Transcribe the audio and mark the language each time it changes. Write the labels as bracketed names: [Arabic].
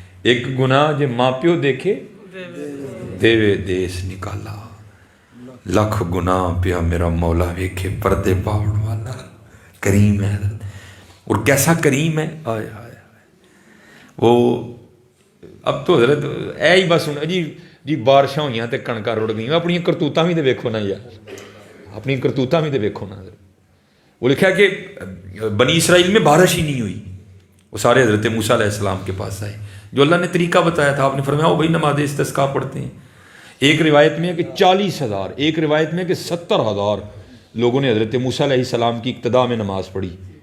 [Punjabi] ایک گناہ جے ماں پیو دیکھے دیوے دیس نکالا, لکھ گناہ پیا میرا مولا ویکھے پردے پاؤن والا. [Urdu] کریم ہے حضرت. اور کیسا کریم ہے, آئے آئے وہ. [Punjabi] اب تو حضرت اے ہی بس ہوں جی بارشاں ہوئیاں تے کنکاں رڑ گئیں, اپنی کرتوتاں بھی تے ویکھو نا یار, اپنی کرتوتاں بھی تے ویکھو نا. [Urdu] وہ لکھا کہ بنی اسرائیل میں بارش ہی نہیں ہوئی, وہ سارے حضرت موسیٰ علیہ السلام کے پاس آئے. جو اللہ نے طریقہ بتایا تھا آپ نے فرمایا بھائی نماز استسقاء پڑھتے ہیں. ایک روایت میں ہے کہ 40,000, ایک روایت میں ہے کہ 70,000 لوگوں نے حضرت موسیٰ علیہ السلام کی اقتداء میں نماز پڑھی.